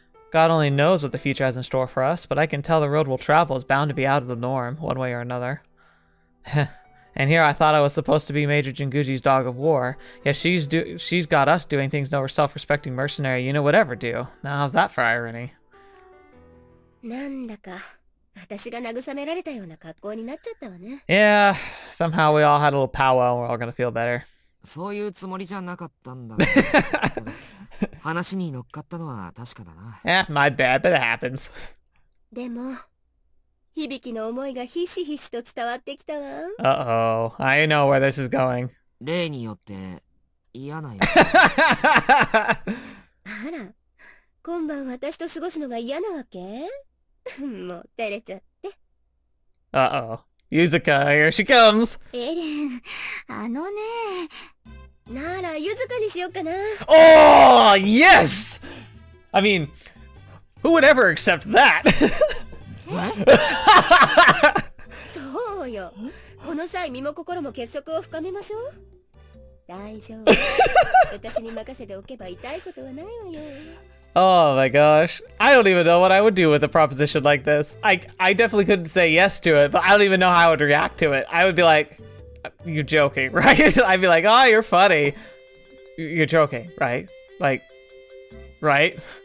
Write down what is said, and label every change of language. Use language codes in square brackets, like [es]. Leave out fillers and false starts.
[en] God only knows what the future has in store for us, but I can tell the road we'll travel is bound to be out of the norm, one way or another. And here I thought I was supposed to be Major Jinguji's dog of war, yet she's got us doing things no self-respecting mercenary unit would ever do. Now how's that for irony? [ja] なんだか私が慰められたような格好になっちゃったわね。 [en] Yeah, somehow we all had a little powwow and we're all gonna feel better. [ja] そういうつもりじゃなかったんだけど話に乗っかったのは確かだな。 [en] My bad, but it happens. [ja] でも響の思いがひしひしと伝わってきたわ。 [en] Uh-oh, I know where this is going. [ja] 例によって嫌なよ。あら、今晩私と過ごすのが嫌なわけ？もう照れちゃって。 [en] Uh-oh. Yuzuka, here she comes. [ja] エレン、あのね。なら、ゆずかにしようかな。 [en] Oh, yes! I mean, who would ever accept that? [ja] そうよ。この際、身も心も結束を深めましょう。大丈夫。私に任せておけば痛いことはないわよ。 [en] Oh my gosh. I don't even know what I would do with a proposition like this. I definitely couldn't say yes to it, but I don't even know how I would react to it. I would be like, you're joking, right? I'd be like, oh, you're funny. You're joking, right? Like, right?